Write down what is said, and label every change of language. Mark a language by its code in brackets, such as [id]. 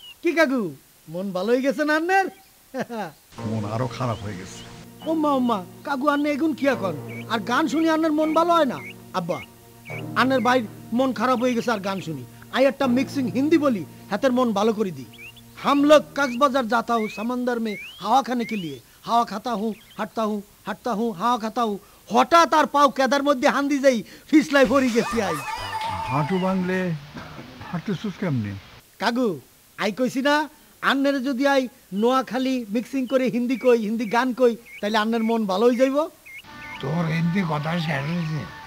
[bn] কি কাকু মন ভালো হয়ে গেছে না আন্নের? মন আরো খারাপ হয়ে গেছে। ওম্মা ওম্মা, কাকু আন্নে এগুন কি এখন? আর গান শুনি আন্নের মন ভালো হয় না? আব্বা আন্নের ভাই মন খারাপ হয়ে গেছে আর গান শুনি। আই একটা মিক্সিং হিন্দি বলি, হাতের মন ভালো করে দি। [hi] हम लोग कक्सबाजार जाता हूँ समंदर में हवा खाने के लिए, হাওয়া খাতা হুঁ, হাঁটতা হুঁ, হাঁটতা হুঁ, হাওয়া খাতা হুঁ। [bn] হঠাৎ আর পাও কেদার মধ্যে হান্দি যাই, ফিসলাই পড়ি গেছি। আই হাঁটু ভাঙলে হাঁটতেছিস কেমনে? কাকু আই কইছি না, আন্নের যদি আই নোয়াখালী মিক্সিং করে হিন্দি কই, হিন্দি গান কই, তাহলে আন্নের মন ভালো হয়ে যাইব। তোর হিন্দি কথা শেষ হয়েছে?